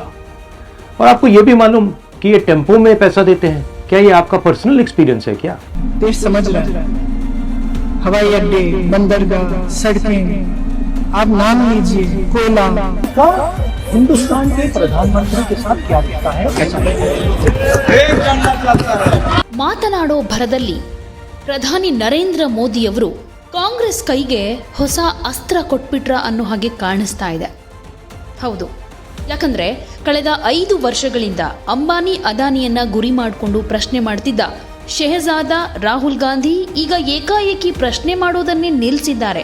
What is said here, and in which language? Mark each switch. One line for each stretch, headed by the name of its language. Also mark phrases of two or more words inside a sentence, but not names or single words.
Hindi: और आपको यह भी मालूम कि ये टेम्पो में पैसा देते हैं, क्या ये आपका
English: personal experience
Hindi: है क्या? देश समझ रहा है, हवाई अड्डे, बंदरगाह, सड़कें, आप नाम लीजिए, कोयला का हिंदुस्तान के प्रधानमंत्री के साथ क्या दिखता है,
Kannada: ಮಾತನಾಡೋ ಭರದಲ್ಲಿ ಪ್ರಧಾನಿ ನರೇಂದ್ರ ಮೋದಿಯವರು ಕಾಂಗ್ರೆಸ್ ಕೈಗೆ ಹೊಸ ಅಸ್ತ್ರ ಕೊಟ್ಬಿಟ್ರ ಅನ್ನೋ ಹಾಗೆ ಕಾಣಿಸ್ತಾ ಇದೆ. ಹೌದು, ಯಾಕಂದ್ರೆ ಕಳೆದ 5 ವರ್ಷಗಳಿಂದ ಅಂಬಾನಿ ಅದಾನಿಯನ್ನ ಗುರಿ ಮಾಡಿಕೊಂಡು ಪ್ರಶ್ನೆ ಮಾಡ್ತಿದ್ದ ಶೆಹಜಾದ ರಾಹುಲ್ ಗಾಂಧಿ ಈಗ ಏಕಾಏಕಿ ಪ್ರಶ್ನೆ ಮಾಡೋದನ್ನೇ ನಿಲ್ಲಿಸಿದ್ದಾರೆ.